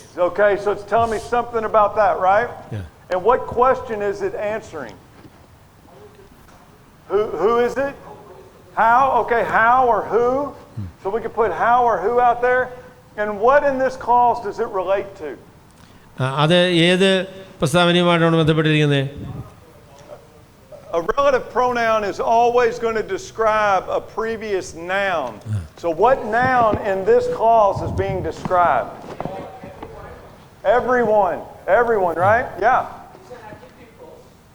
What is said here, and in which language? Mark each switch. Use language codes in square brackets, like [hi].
[en] Okay, so it's telling me something about that, right? Yeah. And what question is it answering? Who is it? How? Okay, how or who? So we can put how or who out there. And what in this clause does it relate to? [ml] അത് ഏത് പ്രസ്താവനയുമായിട്ടാണ് ബന്ധപ്പെട്ടിരിക്കുന്നത്? [en] A relative pronoun is always going to describe a previous noun. So what noun in this clause is being described? Everyone, right? Yeah. It's an adjective clause.